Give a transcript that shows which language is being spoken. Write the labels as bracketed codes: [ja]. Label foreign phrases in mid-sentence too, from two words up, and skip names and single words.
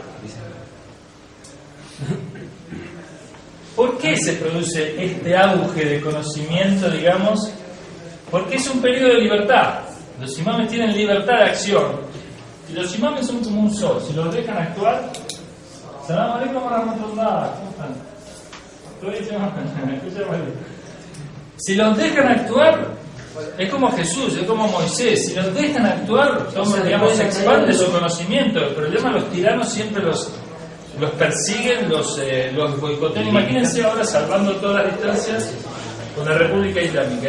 [es] ¿Por qué se produce este auge de conocimiento, digamos? Porque es un periodo de libertad. Los imames tienen libertad de acción. Y los imames son como un sol. Si los dejan actuar... [ar] سلام عليكم ورحمة الله. [es] ¿Cómo están? Si los dejan actuar, es como Jesús, es como Moisés. Si los dejan actuar, digamos, se expande su conocimiento. El problema, los tiranos siempre los persiguen, los boicotean. Imagínense ahora, salvando todas las distancias, con la República Islámica.